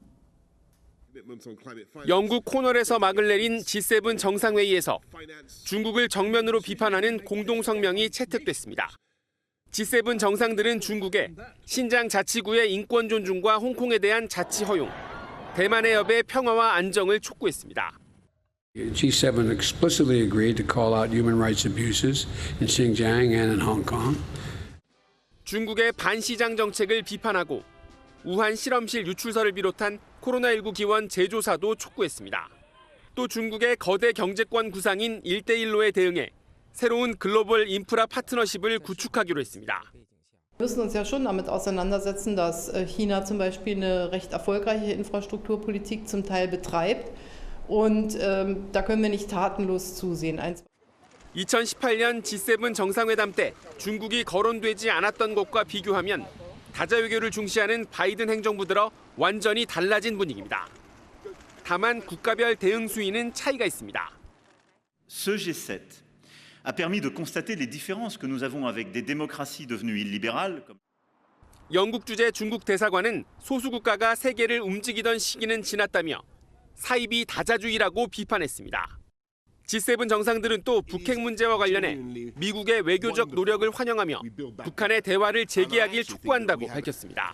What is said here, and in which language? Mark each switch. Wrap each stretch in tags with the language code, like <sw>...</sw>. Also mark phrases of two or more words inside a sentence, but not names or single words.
<ko>영국 코널에서 막을 내린 G7 정상회의에서 중국을 정면으로 비판하는 공동성명이 채택됐습니다. G7 정상들은 중국에 신장 자치구의 인권 존중과 홍콩에 대한 자치 허용, 대만 해협의 평화와 안정을 촉구했습니다.</ko> <en>G7 explicitly agreed to call out human rights abuses in Xinjiang and in Hong Kong.</en> <ko>중국의 반시장 정책을 비판하고 우한 실험실 유출설을 비롯한 코로나19 기원 재조사도 촉구했습니다. 또 중국의 거대 경제권 구상인 1대1로에 대응해 새로운 글로벌 인프라 파트너십을 구축하기로 했습니다.</ko> <de>Wir müssen uns ja schon damit auseinandersetzen, dass China zum Beispiel eine recht erfolgreiche Infrastrukturpolitik zum Teil betreibt. Und da können wir nicht tatenlos zusehen.</de> <ko>2018년 G7 정상회담 때 중국이 거론되지 않았던 것과 비교하면 다자 외교를 중시하는 바이든 행정부 들어 완전히 달라진 분위기입니다. 다만 국가별 대응 수위는 차이가 있습니다.</ko> <fr>Ce G7 a permis de constater les différences que nous avons avec des démocraties devenues illibérales.</fr> <ko>영국 주재 중국 대사관은 소수 국가가 세계를 움직이던 시기는 지났다며 사이비 다자주의라고 비판했습니다. G7 정상들은 또 북핵 문제와 관련해 미국의 외교적 노력을 환영하며 북한의 대화를 재개하길 촉구한다고 밝혔습니다.</ko>